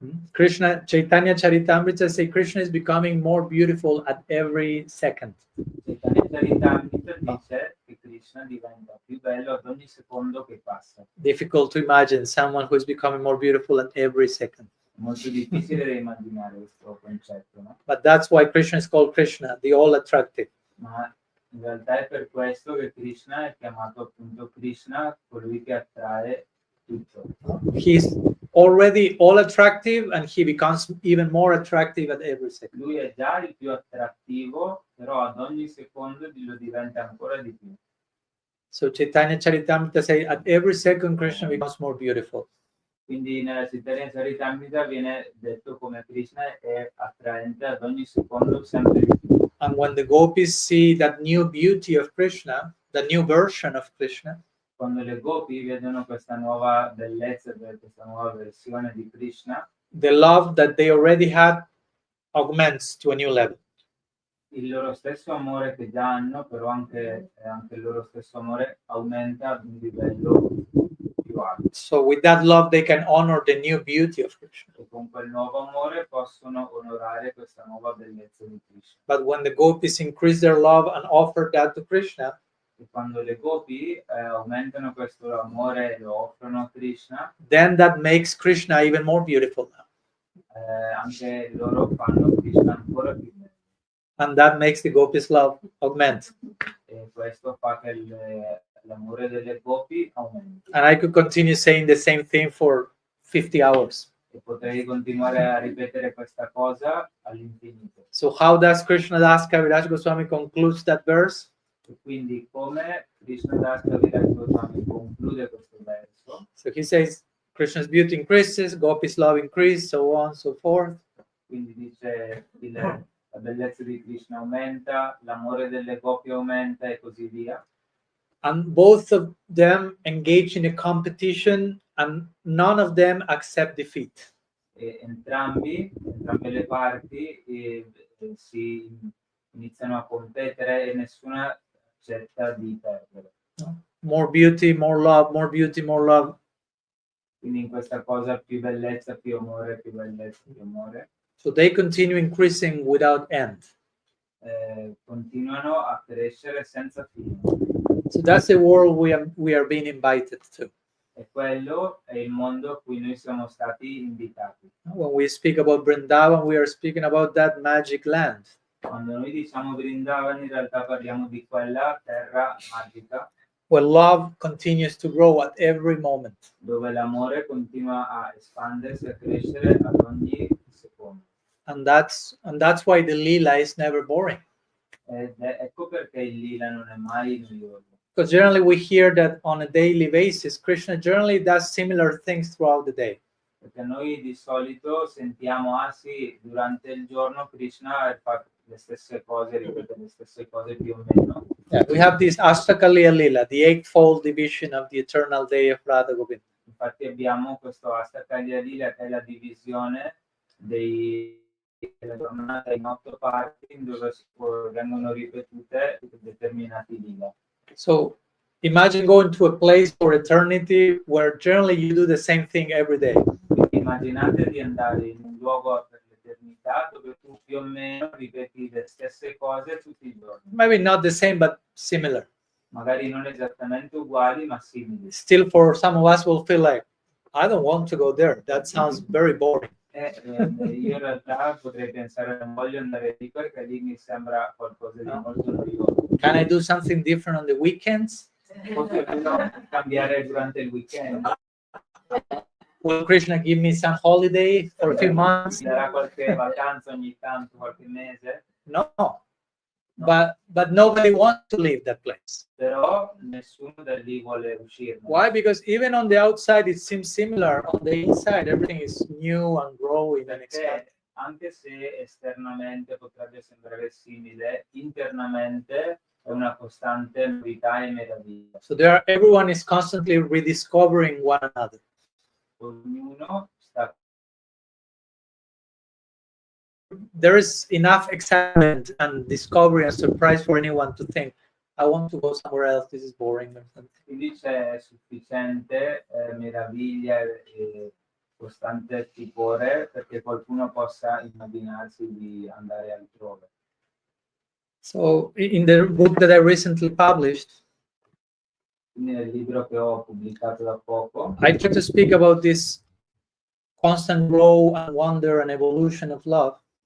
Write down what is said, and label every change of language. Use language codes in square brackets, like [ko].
[en] Krishna, Chaitanya Charitamrita say Krishna is becoming more beautiful at every second. [it] Chaitanya Charitamrita dice che Krishna diventa più bello ad ogni secondo che passa. [en] Difficult to imagine someone who is becoming more beautiful at every second. [it] Molto difficile da immaginare questo concetto, no? [en] But that's why Krishna is called Krishna, the all attractive. [it] Ma in realtà è per questo che Krishna è chiamato appunto Krishna, colui che attrae tutto. [en] He's already all attractive and he becomes even more attractive at every second. [it] Lui è già il più attrattivo, però ad ogni secondo lo diventa ancora di più. [en] So Chaitanya Charitamrita says at every second Krishna becomes more beautiful. [it] Quindi nella Chaitanya Charitamrita viene detto come Krishna è attraente ad ogni secondo sempre di più. [en] And when the gopis see that new beauty of Krishna, the new version of Krishna, [it] Quando le gopi vedono questa nuova bellezza, questa nuova versione di Krishna, [en] the love that they already had augments to a new level. [it] il loro stesso amore che già hanno, però anche il loro stesso amore aumenta ad un livello più alto. [en] So with that love, they can honor the new beauty of Krishna. [it] E con quel nuovo amore possono onorare questa nuova bellezza di Krishna. [en] But when the gopis increase their love and offer that to Krishna, [it] E quando le gopi aumentano questo amore e lo offrono a Krishna, [en] then that makes Krishna even more beautiful now. [it] anche loro fanno Krishna ancora più bello. [en] And that makes the gopis' love augment. [it] E questo fa che l'amore delle gopi aumenti. [en] And I could continue saying the same thing for 50 hours. [it] E potrei continuare a ripetere questa cosa all'infinito. [en] So how does Krishna Das Kaviraj Goswami concludes that verse? [it] E quindi come Krishna Das Kaviraj Goswami conclude questo verso? [en] So he says, Krishna's beauty increases, gopis' love increases, so on and so forth. [it] Quindi dice la bellezza di Krishna aumenta, l'amore delle gopi aumenta e così via. [en] And both of them engage in a competition and none of them accept defeat. [it] E entrambe le parti si iniziano a competere e nessuna accetta di perdere. [en] More beauty, more love, more beauty, more love. [it] Quindi in questa cosa più bellezza, più amore, più bellezza, più amore. [en] So they continue increasing without end. [it] Continuano a crescere senza fine. [en] So that's the world we are being invited to. [it] E quello è il mondo a cui noi siamo stati invitati. [en] When we speak about Vrindavan, we are speaking about that magic land. [it] Quando noi diciamo Vrindavan, in realtà parliamo di quella terra magica [en] where love continues to grow at every moment. [it] dove l'amore continua a espandersi, a crescere ad ogni secondo. [en] And that's why the lila is never boring. [it] Ecco perché il lila non è mai noioso. [en] Because generally we hear that on a daily basis, Krishna generally does similar things throughout the day. [it] Perché noi di solito sentiamo, sì, durante il giorno Krishna fa le stesse cose, ripete le stesse cose più o meno. [en] Yeah, we have this Ashtakaliya Lila, the eightfold division of the eternal day of Radha Govinda. [it] Infatti abbiamo questo Ashtakaliya Lila che è la divisione della giornata in 8 parti dove vengono ripetute determinati lila. [en] So imagine going to a place for eternity where generally you do the same thing every day. [it] Quindi immaginate di andare in un luogo per l'eternità dove tu più o meno ripeti le stesse cose tutti i giorni. [en] Maybe not the same, but similar. [it] Magari non esattamente uguali, ma simili. [en] Still, for some of us, will feel like, I don't want to go there. That sounds very boring. [it] Io in realtà potrei pensare non voglio andare lì perché lì mi sembra qualcosa di molto noioso. [en] Can I do something different on the weekends? [it] Posso cambiare durante il weekend? [en] Will Krishna give me some holiday for a few months? [it] Mi darà qualche vacanza ogni tanto, qualche mese? [en] No. But nobody wants to leave that place. [it] Però nessuno da lì vuole uscire. [en] Why? Because even on the outside it seems similar. On the inside everything is new and growing and expanding. [it] Anche se esternamente potrebbe sembrare simile, internamente è una costante novità e meraviglia. [en] So everyone is constantly rediscovering one another. [it] Ognuno sta. [en] There is enough excitement and discovery and surprise for anyone to think, I want to go somewhere else, this is boring or something. [it] Quindi c'è sufficiente meraviglia e costante stupore perché qualcuno possa immaginarsi di andare altrove. [en] So in the book that I recently published, [it] Quindi nel libro che ho pubblicato da poco, [en] I try to speak about this constant growth and wonder and evolution of love.